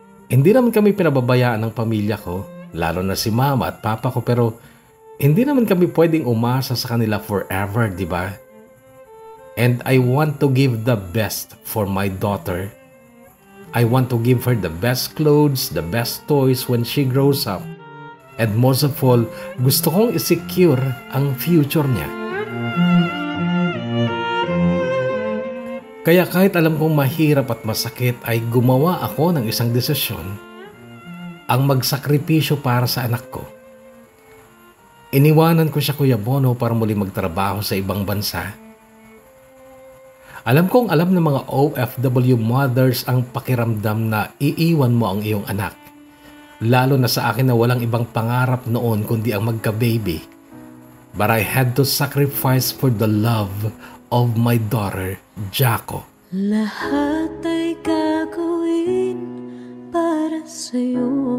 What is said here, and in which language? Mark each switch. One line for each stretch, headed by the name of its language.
Filipino: Hindi naman kami pinababayaan ng pamilya ko, lalo na si mama at papa ko, pero hindi naman kami pwedeng umasa sa kanila forever, di ba?
English: And I want to give the best for my daughter. I want to give her the best clothes, the best toys when she grows up. And most of all,
Filipino: gusto kong i-secure ang future niya. Kaya kahit alam kong mahirap at masakit ay gumawa ako ng isang desisyon, ang magsakripisyo para sa anak ko. Iniwanan ko siya Kuya Bono para muli magtrabaho sa ibang bansa. Alam kong alam ng mga OFW mothers ang pakiramdam na iiwan mo ang iyong anak. Lalo na sa akin na walang ibang pangarap noon kundi ang magka-baby.
English: But I had to sacrifice for the love of my daughter, Jaco.
Filipino: Lahat ay gagawin para sa'yo.